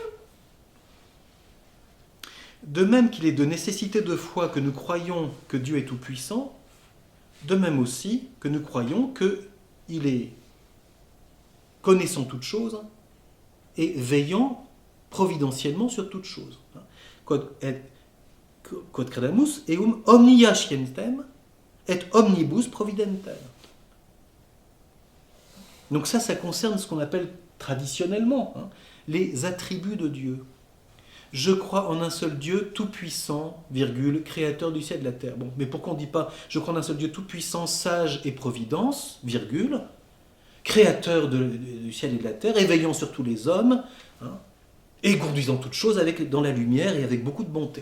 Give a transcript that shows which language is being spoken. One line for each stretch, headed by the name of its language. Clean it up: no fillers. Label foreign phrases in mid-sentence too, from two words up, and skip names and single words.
French: De même qu'il est de nécessité de foi que nous croyons que Dieu est tout-puissant, de même aussi que nous croyons qu'il est connaissant toutes choses et veillant providentiellement sur toutes choses.
Latin: Quod credamus eum omnia scientem et omnibus providentem.
French: Donc ça concerne ce qu'on appelle traditionnellement les attributs de Dieu. Je crois en un seul Dieu tout-puissant, virgule, créateur du ciel et de la terre. Bon, mais pourquoi on ne dit pas je crois en un seul Dieu tout-puissant, sage et providence, virgule, créateur du ciel et de la terre, éveillant sur tous les hommes, et conduisant toutes choses dans la lumière et avec beaucoup de bonté.